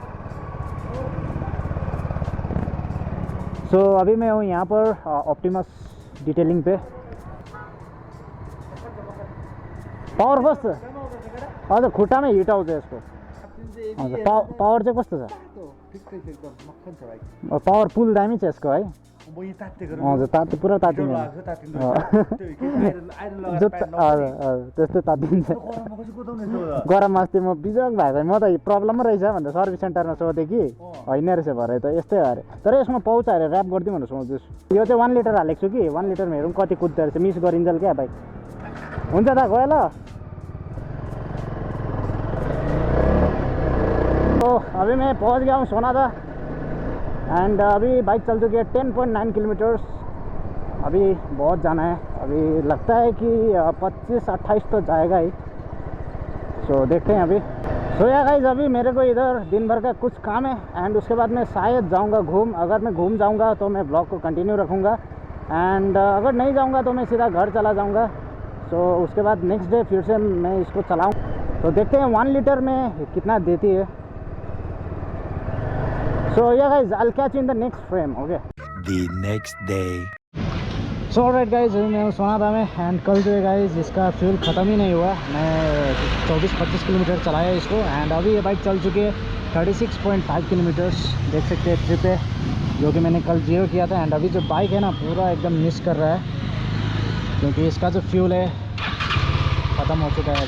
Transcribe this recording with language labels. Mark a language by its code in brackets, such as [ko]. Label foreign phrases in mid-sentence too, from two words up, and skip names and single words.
[hi] सो अभी मैं हूँ यहाँ पर ऑप्टिमस डिटेलिंग पे। [ne] पावर कस्तो हजुर, खुट्टामै हिट आउँछ यसको। हजुर, पावर चाहिँ कस्तो छ? पावरफुल दामी छ यसको है। हजुर, तातो पुरा तातिन्छ, त्यस्तै तातिन्छ। गरममा अस्ति म बिजोग भएको, म त प्रब्लमै रहेछ भनेर सर्भिस सेन्टरमा सोधेँ कि होइन रहेछ भरे त यस्तै हो अरे। तर यसमा पाउँछ अरे, ऱ्याप गरिदिउँ भनेर सोच्दैछु। यो चाहिँ 1 लिटर हालेको छु कि 1 लिटरमा हेरौँ कति कुद्दो रहेछ, मिस गरिन्जेल क्या बाइक। हुन्छ त गयो ल। [hi] तो अभी मैं पहुंच गया हूँ सोनादा एंड अभी बाइक चल चुकी है 10.9 किलोमीटर्स। अभी बहुत जाना है, अभी लगता है कि 25-28 तो जाएगा ही। सो देखते हैं अभी। [en] so yeah guys, [hi] अभी मेरे को इधर दिन भर का कुछ काम है एंड उसके बाद मैं शायद जाऊंगा घूम। अगर मैं घूम जाऊंगा तो मैं ब्लॉग को कंटिन्यू रखूंगा एंड अगर नहीं जाऊंगा तो मैं सीधा घर चला जाऊंगा। सो उसके बाद [en] next day [hi] फिर से मैं इसको चलाऊँ। तो देखते हैं 1 लीटर में कितना देती है। [en] So yeah guys, I'll catch you in the next frame, okay? The next day. So alright guys, [hi] अभी मैं सोनादा में एंड कल जो है गाइज इसका फ्यूल ख़त्म ही नहीं हुआ। मैं 24-25 किलोमीटर चलाया इसको एंड अभी ये बाइक चल चुकी है 36.5 किलोमीटर्स। देख सकते हैं ट्रिप है जो कि मैंने कल 0 किया था। एंड अभी जो बाइक है ना पूरा एकदम मिस कर रहा है, क्योंकि इसका जो फ्यूल है ख़त्म हो चुका है।